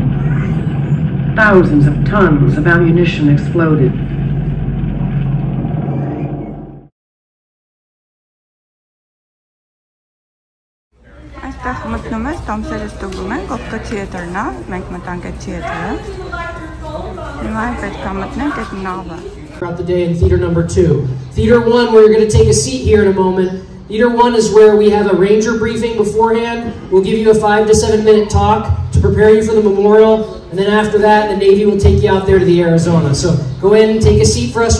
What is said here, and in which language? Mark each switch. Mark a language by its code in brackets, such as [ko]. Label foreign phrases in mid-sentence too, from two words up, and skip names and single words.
[en] Thousands of tons of ammunition exploded. [hy] Այստեղ մտնում ես, տոմսերը ստուգում ենք, ովքեր թիեթրն է, մենք մտանք այդ թիեթրը։ Հիմա պետք է մտնենք այդ նավը։ [en] Throughout the day in theater number 2. Theater 1, where you're going to take a seat here in a moment, Either one is where we have a ranger briefing beforehand. We'll give you a 5 to 7 minute talk to prepare you for the memorial. And then after that, the Navy will take you out there to the Arizona. So go ahead and take a seat for us.